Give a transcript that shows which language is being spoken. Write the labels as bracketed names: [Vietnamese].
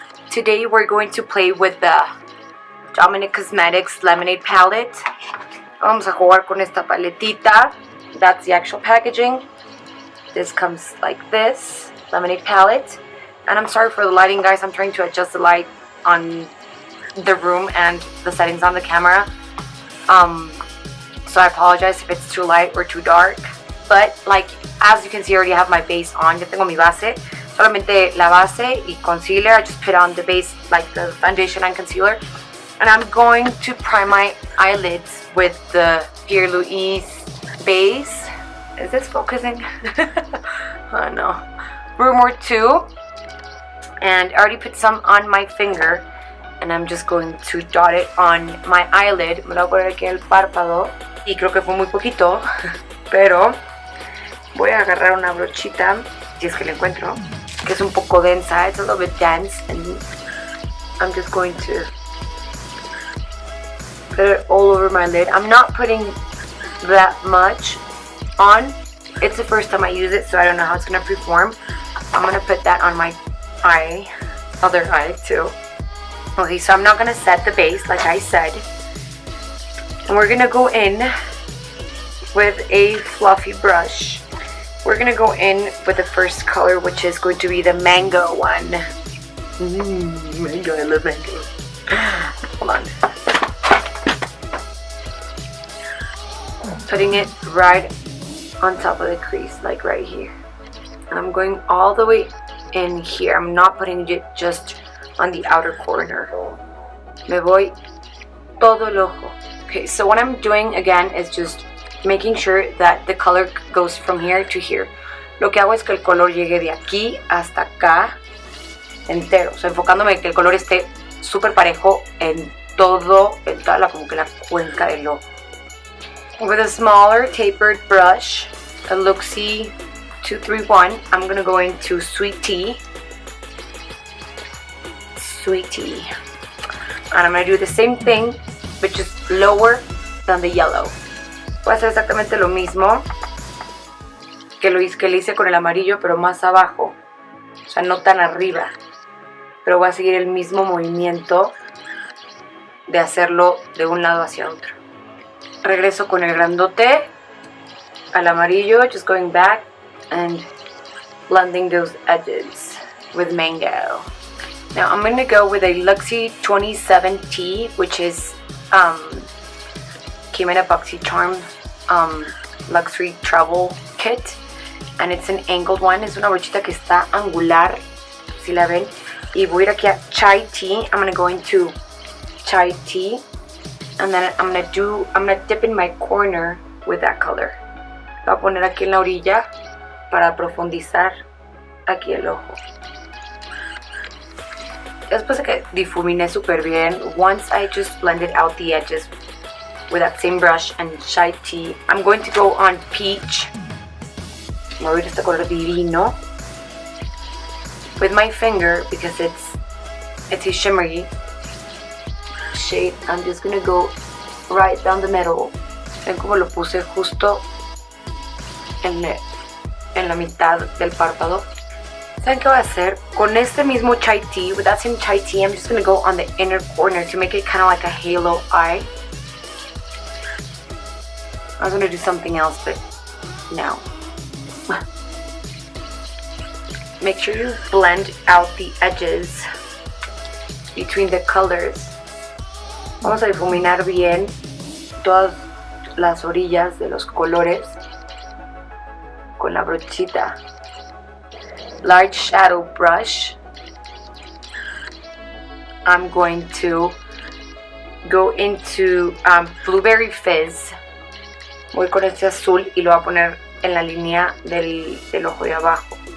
[English] Today we're going to play with the Dominique Cosmetics Lemonade Palette. [Spanish] Vamos a jugar con esta paletita. [English] That's the actual packaging. This comes like this, Lemonade Palette. And I'm sorry for the lighting, guys. I'm trying to adjust the light on the room and the settings on the camera. So I apologize if it's too light or too dark. But like, as you can see, I already have my base on. [Spanish] Ya tengo mi base. Solamente la base y concealer. [English] I just put on the base, like the foundation and concealer. And I'm going to prime my eyelids with the PLouise base. Is this focusing? Oh no. Room War 2. And I already put some on my finger. And I'm just going to dot it on my eyelid. [Spanish] Me lo voy a poner aquí en el párpado. Y creo que fue muy poquito. Pero voy a agarrar una brochita, si es que la encuentro, que es un poco densa. [English] It's a little bit dense. And I'm just going to put it all over my lid. I'm not putting that much on. It's the first time I use it, so I don't know how it's going to perform. I'm going to put that on my eye, other eye too. Okay, so I'm not going to set the base like I said. And we're going to go in with a fluffy brush. We're going to go in with the first color, which is going to be the mango one. Mango, I love mango. Hold on. Putting it right on top of the crease, like right here. And I'm going all the way in here. I'm not putting it just on the outer corner. [Spanish] Me voy todo el ojo. [English] Okay, so what I'm doing again is just making sure that the color goes from here to here. [Spanish] Lo que hago es que el color llegue de aquí hasta acá entero. O sea, enfocándome que el color esté súper parejo en todo, en toda la, como que la cuenca del ojo. [English] With a smaller tapered brush, a Luxie 231, I'm going to go into Sweet Tea. Sweet Tea. And I'm going to do the same thing, but just lower than the yellow. [Spanish] Voy a hacer exactamente lo mismo que le hice con el amarillo, pero más abajo. O sea, no tan arriba. Pero voy a seguir el mismo movimiento de hacerlo de un lado hacia otro. Regreso con el grandote al amarillo, [English] just going back and blending those edges with mango. Now I'm going to go with a Luxie 27T, which is came in a Boxycharm luxury travel kit, and it's an angled one. [Spanish] Es una brochita que está angular, si la ven. Y voy a ir aquí a Chai Tea. [English] I'm going to go into Chai Tea, and then I'm going to dip in my corner with that color. [Spanish] Lo voy a poner aquí en la orilla para profundizar aquí el ojo. Después de que difuminé súper bien, [English] once I just blended out the edges with that same brush and Chai Tea, I'm going to go on Peach. [Spanish] Me voy a ir este color divino [English] with my finger because it's a shimmery shade. I'm just going to go right down the middle. [Spanish] Ven como lo puse justo en la mitad del párpado. ¿Saben qué voy a hacer? Con este mismo Chai Tea, [English] with that same Chai Tea, I'm just going to go on the inner corner to make it kind of like a halo eye. I was going to do something else, but no. Make sure you blend out the edges between the colors. [Spanish] Vamos a difuminar bien todas las orillas de los colores con la brochita. [English] Large shadow brush. I'm going to go into Blueberry Fizz. [Spanish] Voy con este azul y lo voy a poner en la línea del ojo de abajo.